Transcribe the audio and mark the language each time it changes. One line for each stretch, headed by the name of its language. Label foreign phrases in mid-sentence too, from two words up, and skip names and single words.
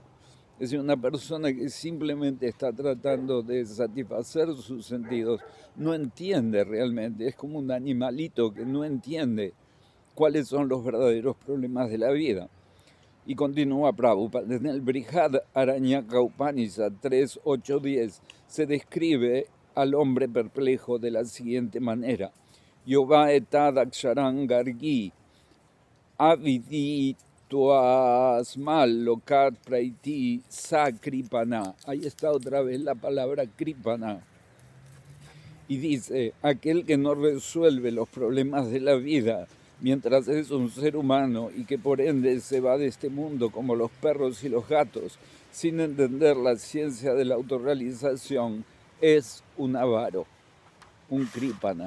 Spanish: Es decir, una persona que simplemente está tratando de satisfacer sus sentidos, no entiende realmente, es como un animalito que no entiende cuáles son los verdaderos problemas de la vida. Y continúa Prabhupada, en el Brihad Aranyaka Upanishad 3.8.10 se describe al hombre perplejo de la siguiente manera.
Sanskrit: Yoga etad aksharan gargi avidi tuasmal lokat praiti sa kripana.
Spanish: Ahí está otra vez la palabra kripana. Y dice, aquel que no resuelve los problemas de la vida mientras es un ser humano y que por ende se va de este mundo como los perros y los gatos, sin entender la ciencia de la autorrealización, es un avaro, un krípana.